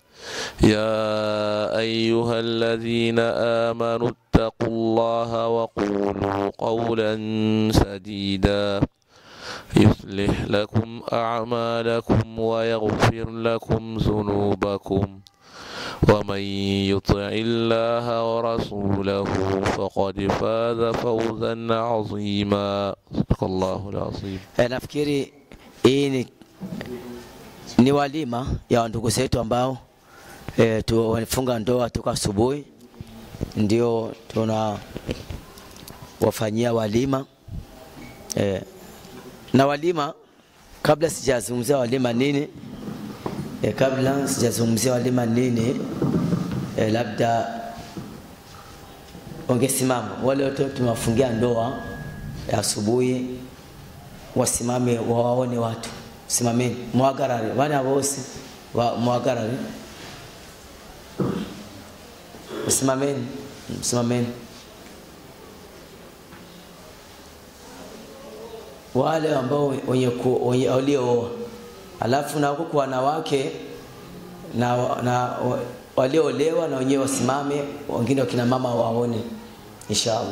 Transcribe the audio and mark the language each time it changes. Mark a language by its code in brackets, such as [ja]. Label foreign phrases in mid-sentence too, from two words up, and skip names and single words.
[ar] يا أيها الذين آمنوا اتقوا الله وقولوا قولا سديدا يصلح لكم أعمالكم ويغفر لكم ذنوبكم ومن يطع الله ورسوله فقد فاز فوزا عظيما. صدق الله العظيم. [sw] nafikiri hii ni walima ya ndugu zetu ambao tuwafunga ndoa toka asubuhi, ndio tuna wafanyia walima. Na walima, kabla sijazungumzia walima nini, labda ungesimama wale wote tumewafungia ndoa ya asubuhi, wasimame waone watu. Simameni, [rn] muhagarare wana bose muhagarare. [sw] Simameni, simameni. wale ambao wenye walio, alafu na huko wanawake na waliolewa na wenyewe wasimame, wengine wakina mama waone inshallah.